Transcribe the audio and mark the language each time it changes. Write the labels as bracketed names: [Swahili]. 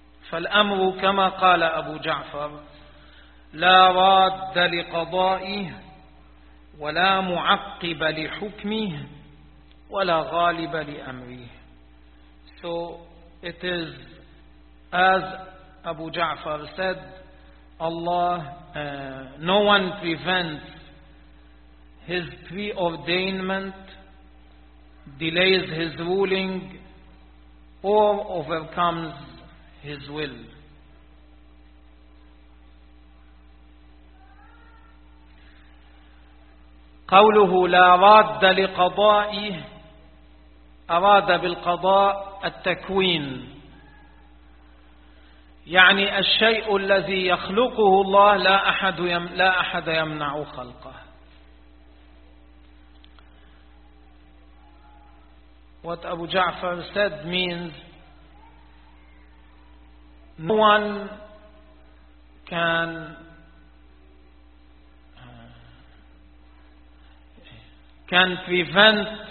[Arabic] فالأمر كما قال أبو جعفر لا راد لقضائه ولا معقب لحكمه ولا غالب لأمره. [English] So it is as Abu Ja'far said, Allah, no one prevents his preordainment, delays his ruling, or overcomes his will. [Arabic] قوله لا راد لقضائه أراد بالقضاء التكوين، يعني الشيء الذي يخلقه الله لا أحد يمنع خلقه. [English] What Abu Ja'far said means no one can prevent